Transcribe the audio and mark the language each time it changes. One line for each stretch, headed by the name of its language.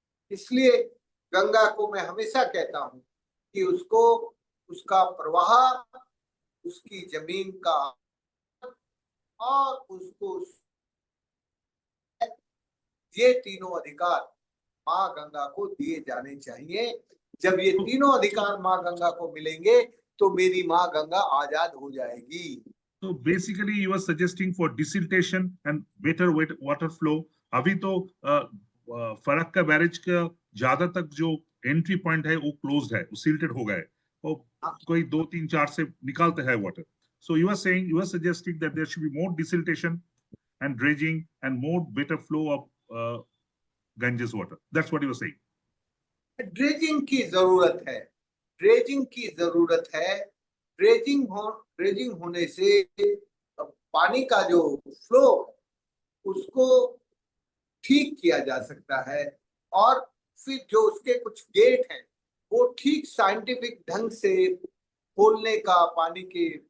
Hindi: इसलिए गंगा को मैं हमेशा कहता हूं कि उसको, उसका प्रवाह, उसकी जमीन का और उसको ये तीनों अधिकार माँ गंगा को दिए जाने चाहिए। जब ये तीनों अधिकार माँ गंगा को मिलेंगे तो मेरी माँ गंगा आजाद हो जाएगी।
English: So basically, you are suggesting for desiltation and better water flow.
Hindi: अभी तो फरक्का बैरेज का ज्यादा तक जो एंट्री पॉइंट है वो क्लोज्ड है, वो सील्टेड हो गए, वो कोई 2 3 4 से निकालते हैं water.
English: So you are saying, you are suggesting that there should be more desiltation and dredging and more better flow of Ganges water. That's what you are saying.
Hindi: Dredging की जरूरत है, ड्रेजिंग की जरूरत है। ड्रेजिंग होने से पानी का जो फ्लो उसको ठीक किया जा सकता है, और फिर जो उसके कुछ गेट हैं वो ठीक साइंटिफिक ढंग से खोलने का, पानी की